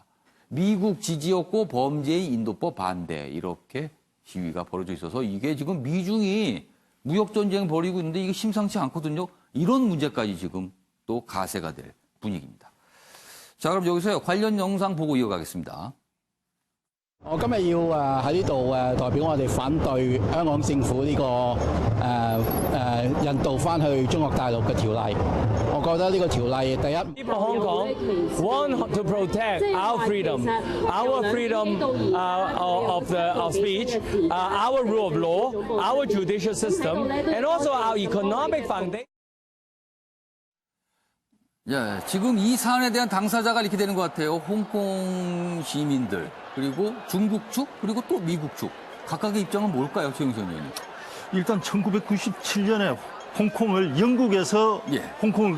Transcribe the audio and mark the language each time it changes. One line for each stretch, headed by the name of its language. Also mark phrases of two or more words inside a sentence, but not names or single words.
Korean: 미국 지지였고 범죄의 인도법 반대. 이렇게 시위가 벌어져 있어서 이게 지금 미중이 무역전쟁 벌이고 있는데 이게 심상치 않거든요. 이런 문제까지 지금 또 가세가 될 분위기입니다. 자, 그럼 여기서 관련 영상 보고 이어가겠습니다.
Cantonese: 我今日要喺呢度代表我哋反對香港政府呢個引渡翻去中國大陸嘅條例。我覺得呢個條例第一
English: People of Hong Kong want to protect our freedom of speech, our rule of law, our judicial system, and also our economic foundation.
Korean: 예, 지금 이 사안에 대한 당사자가 이렇게 되는 것 같아요. 홍콩 시민들, 그리고 중국 측, 그리고 또 미국 측. 각각의 입장은 뭘까요, 최영선 의원님? 일단 1997년에 홍콩을 영국에서 홍콩